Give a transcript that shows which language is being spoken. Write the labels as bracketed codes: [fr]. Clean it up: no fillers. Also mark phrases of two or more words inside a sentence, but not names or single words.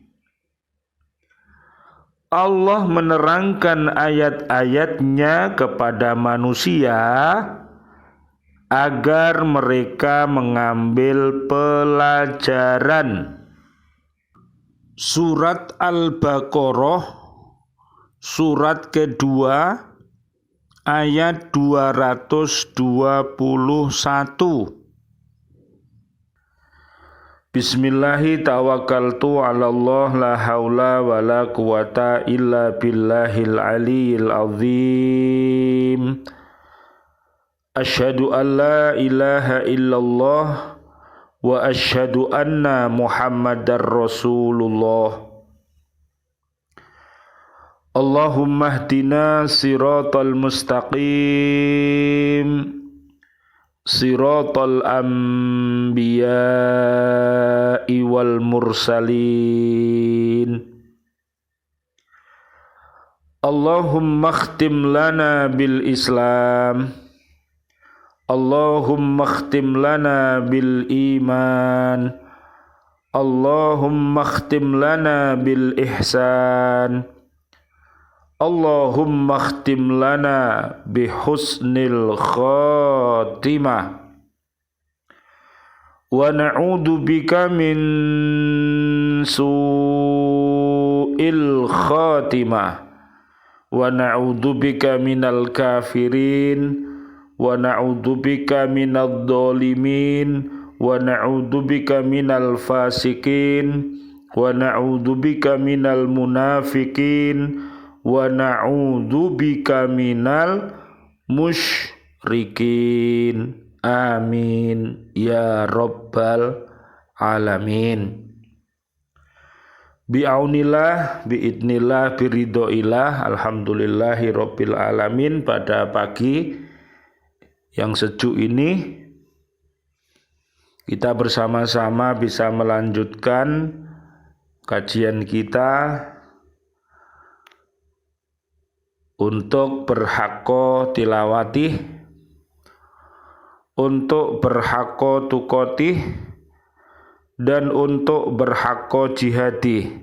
[id] Allah menerangkan ayat-ayatnya kepada manusia agar mereka mengambil pelajaran. Surat Al-Baqarah, surat kedua, ayat 221. [ar] بسم الله توكلت على الله لا حول ولا قوة إلا بالله العلي العظيم. أشهد أن لا إله إلا الله وأشهد أن محمدا رسول الله. اللهم اهدنا الصراط المستقيم صراط الأنبياء والمرسلين اللهم اختم لنا بالإسلام. اللهم اختم لنا بالإيمان. اللهم اختم لنا بالإحسان. اللهم اختم لنا بحسن الخاتمة. ونعوذ بك من سوء الخاتمة. ونعوذ بك من الكافرين. ونعوذ بك من الظالمين. ونعوذ بك من الفاسقين. ونعوذ بك من المنافقين. ونعوذ بك من المشركين. آمين يا رب العالمين. بعون الله، بإذن الله، برضى الله, الحمد لله رب العالمين. [id] Pada pagi yang sejuk ini kita bersama-sama bisa melanjutkan kajian kita untuk [ar] حق تلاوته, [id] untuk [ar] حق تقاته, [id] dan untuk [ar] حق جهاده.